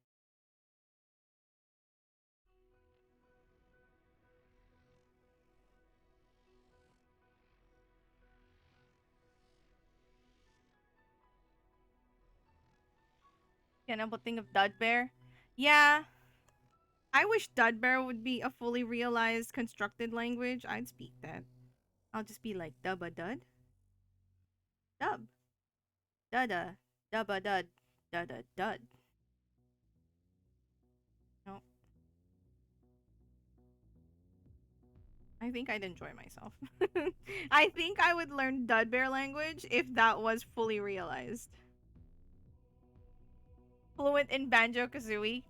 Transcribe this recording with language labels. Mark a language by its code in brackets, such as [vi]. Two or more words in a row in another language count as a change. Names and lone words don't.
[en] Can't help but think of Dudbear. Yeah, I wish Dudbear would be a fully realized constructed language. I'd speak that. I'll just be like dubba dud. Dub. Dudda. Dubba dud. Dudda dud. No. I think I'd enjoy myself. I think I would learn Dudbear language if that was fully realized. Fluent in Banjo Kazooie.